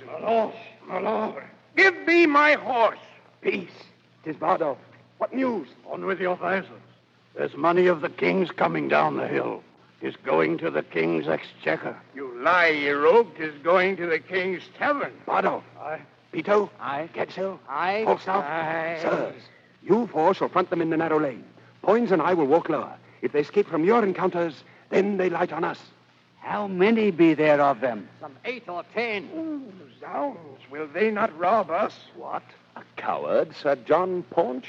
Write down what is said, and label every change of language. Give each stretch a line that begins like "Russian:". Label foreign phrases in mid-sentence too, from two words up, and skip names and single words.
English: My lord. Give me my horse. Peace. 'Tis Bardolph. What news? On with your vassals. There's money of the king's coming down the hill. 'Tis going to the king's exchequer. You lie, ye rogue. 'Tis going to the king's tavern. Bardolph. Aye. Pito. Aye. Getzel. Aye. Falstaff. Aye. Sirs, you four shall front them in the narrow lane. Poins and I will walk lower. If they escape from your encounters, then they light on us. How many be there of them? Some 8 or 10. Zounds, will they not rob us? What? A coward, Sir John Paunch?